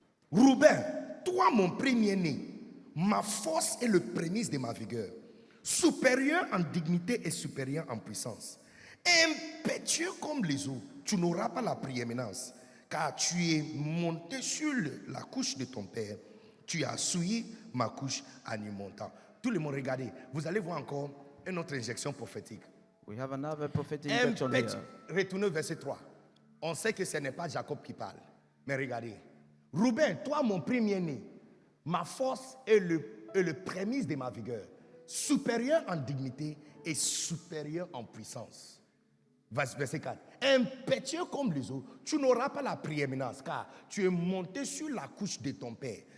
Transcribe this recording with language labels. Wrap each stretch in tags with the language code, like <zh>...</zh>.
<fr>Rouben, toi mon premier-né, ma force est le prémisse de ma vigueur, supérieur en dignité et supérieur en puissance. Impétueux comme les eaux, tu n'auras pas la prééminence, car tu es monté sur la couche de ton père, tu as souillé ma couche en y montant. Tout le monde, regardez, vous allez voir encore une autre injection prophétique.</fr> <en>We have another prophetic injection here.</en> <fr>Retournez au verset 3. On sait que ce n'est pas Jacob qui parle. Mais regardez. Rouben, toi mon premier-né, ma force est le prémisse de ma vigueur. Supérieur en dignité et supérieur en puissance. Verset 4. Impétueux comme les eaux, tu n'auras pas la prééminence, car tu es monté sur la couche de ton père.</fr>